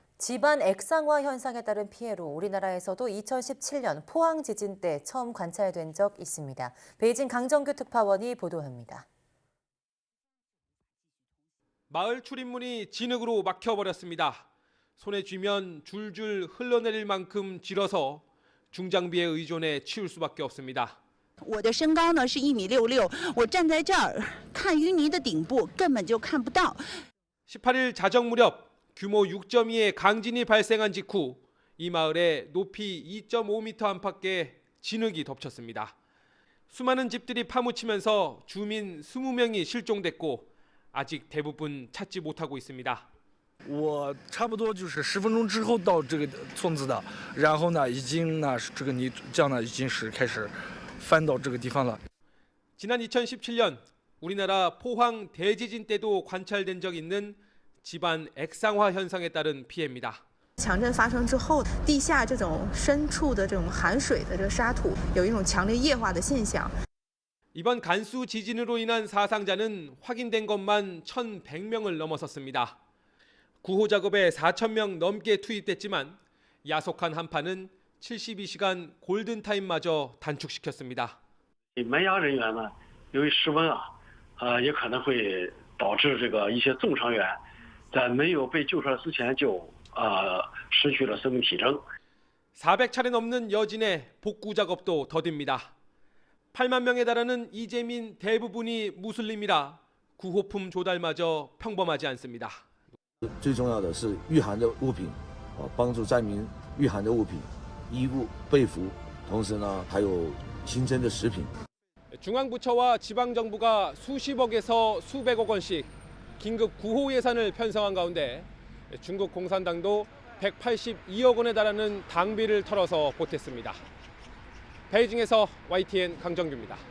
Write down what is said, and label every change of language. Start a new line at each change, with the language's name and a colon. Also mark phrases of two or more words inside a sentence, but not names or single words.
Korean: 집안 액상화 현상에 따른 피해로 우리나라에서도 2017년 포항 지진 때 처음 관찰된 적 있습니다. 베이징 강정규 특파원이 보도합니다. 마을 출입문이 진흙으로 막혀버렸습니다. 손에 쥐면 줄줄 흘러내릴 만큼 질어서 중장비에 의존해 치울 수밖에 없습니다.
Chinese: 我的身高呢是1.66米，我站在这儿看淤泥的顶部根本就看不到。
Korean: 18일 자정 무렵 규모 6.2의 강진이 발생한 직후 이 마을에 높이 2.5m 안팎의 진흙이 덮쳤습니다. 수많은 집들이 파묻히면서 주민 20명이 실종됐고 아직 대부분 찾지 못하고 있습니다.
Chinese: 我差不多就是10分钟之后到这个村子的，然后呢，已经呢这个泥浆呢已经是开始翻到这个地方了。
Korean: 지난 2017년 우리나라 포항 대지진 때도 관찰된 적 있는 집안 액상화 현상에 따른 피해입니다.
Chinese: 强震发生之后，地下这种深处的这种含水的这个沙土有一种强烈液化的现象。
Korean: 이번 간수 지진으로 인한 사상자는 확인된 것만 1,100명을 넘어섰습니다. 구호 작업에 4,000명 넘게 투입됐지만 야속한 한파는 72시간 골든타임마저 단축시켰습니다.
Chinese: 门牙人员呢，由于失温也可能会导致这个一些重伤员在没有被救出来之前就失去了生命体征。
Korean: 400차례 넘는 여진의 복구 작업도 더딥니다. 8만 명에 달하는 이재민 대부분이 무슬림이라 구호품 조달마저 평범하지 않습니다.
Chinese: 最重要的是御寒的物品，帮助灾民御寒的物品，衣物、被服，同时呢还有新增的食品。
Korean: 중앙부처와 지방정부가 수십억에서 수백억 원씩 긴급 구호 예산을 편성한 가운데 중국 공산당도 182억 원에 달하는 당비를 털어서 보탰습니다. 베이징에서 YTN 강정규입니다.